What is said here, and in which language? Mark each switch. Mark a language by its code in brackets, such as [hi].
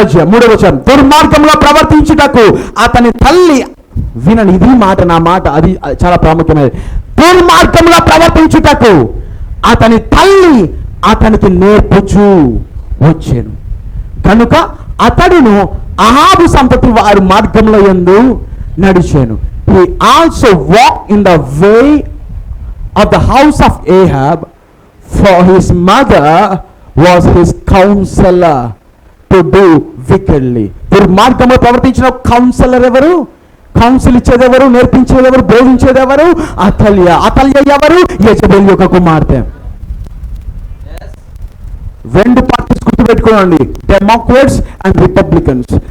[te] 3వ వచనం, దుర్మార్గంలో ప్రవర్తించుటకు అతని తల్లి, వినండి ఇది మాట, నా మాట అది చాలా ప్రాముఖ్యమైనది. దుర్మార్గంలో ప్రవర్తించుటకు అతని తల్లి అతనికి నేర్పుచు వచ్చాను కనుక అతడును అహాబు సంతతి వారి మార్గంలో యందు నడిచాను. [en] He also walked in the way of the house of Ahab, for his mother was his counselor to do wickedly. [te] దుర్మార్గంలో ప్రవర్తించిన కౌన్సిలర్ ఎవరు? కౌన్సిల్ ఇచ్చేది ఎవరు? నేర్పించేది ఎవరు? బోధించేది ఎవరు? అతల్య. అతల్య ఎవరు? యెజబెల్ యొక్క కుమార్తె. 2 పార్టీస్ గుర్తుపెట్టుకోండి, డెమోక్రాట్స్ అండ్ రిపబ్లికన్స్.